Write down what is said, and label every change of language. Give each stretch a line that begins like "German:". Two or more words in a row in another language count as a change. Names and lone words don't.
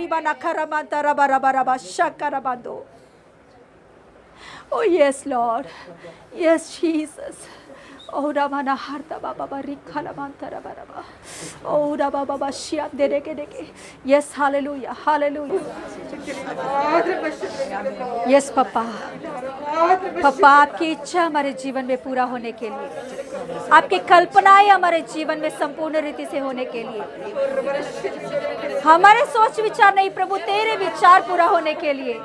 English: रिबाना खरमांता रबा रबा रबा शक्कर बांधो। Oh yes Lord, yes Jesus. Oh Ramana harta baba barikhala mantara baraba. Oh Raba baba shiam deke deke. Yes, hallelujah, hallelujah.
Hindi: Yes पापा, पापा आपकी इच्छा हमारे जीवन में पूरा होने के लिए, आपकी कल्पनाएं हमारे जीवन में संपूर्ण रीति से होने के लिए, हमारे सोच विचार नहीं प्रभु तेरे विचार पूरा होने के लिए।